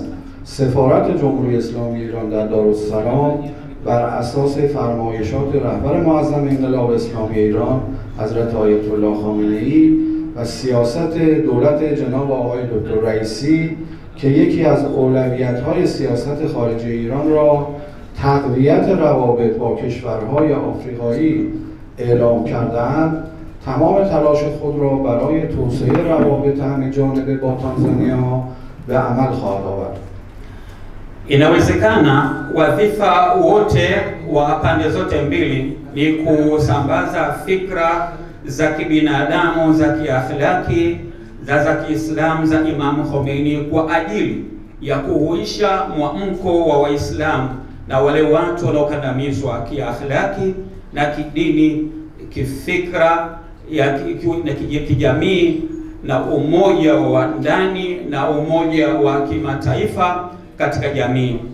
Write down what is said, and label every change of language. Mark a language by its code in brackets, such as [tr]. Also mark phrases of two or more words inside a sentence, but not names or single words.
[fa] سفارت جمهوری اسلامی ایران در دارالسلام بر اساس فرمایشات رهبر معظم انقلاب اسلامی ایران حضرت آیت الله خامنه‌ای و سیاست دولت جناب آقای دکتر رئیسی که یکی از اولویت‌های سیاست خارجی ایران را تقویت روابط با کشورهای آفریقایی اعلام کرده‌اند، تمام تلاش خود را برای توسعه روابط همه جانبه با تانزانیا به عمل خواهد آورد. [sw] Inawezekana wadhifa wote wa pande zote mbili ni kusambaza fikra za kibinadamu, za kiakhlaki, za Kiislamu za Imam Khomeini kwa ajili ya kuhuisha mwamko wa Waislamu na wale watu wanaokandamizwa kiakhlaki na kidini, kifikra, na kijamii, na umoja wa ndani na umoja wa kimataifa katika jamii.